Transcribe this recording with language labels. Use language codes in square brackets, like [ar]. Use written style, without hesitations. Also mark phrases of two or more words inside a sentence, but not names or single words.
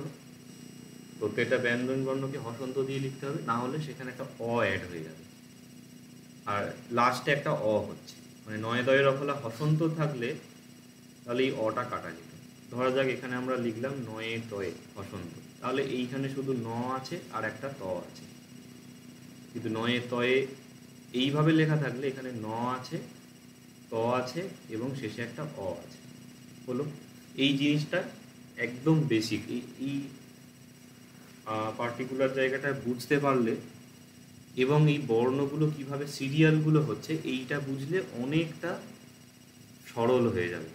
[bn] প্রত্যেকটা ব্যঞ্জন বর্ণকে হসন্ত দিয়ে লিখতে হবে, না হলে সেখানে একটা অ অ্যাড হয়ে যাবে, আর লাস্টে একটা অ হচ্ছে, মানে নয়ে দয়ে রফলা হসন্ত থাকলে তাহলে এই অটা কাটা যেত। ধরা যাক এখানে আমরা লিখলাম নয়ে তয়ে হসন্ত, তাহলে এইখানে শুধু ন আছে আর একটা ত আছে। কিন্তু নয়ে তয়ে এইভাবে লেখা থাকলে এখানে ন আছে, ত আছে এবং শেষে একটা অ আছে। হলো, এই জিনিসটা একদম বেসিক। এই পার্টিকুলার জায়গাটা বুঝতে পারলে এবং এই বর্ণগুলো কিভাবে সিরিয়ালগুলো হচ্ছে এইটা বুঝলে অনেকটা সরল হয়ে যাবে।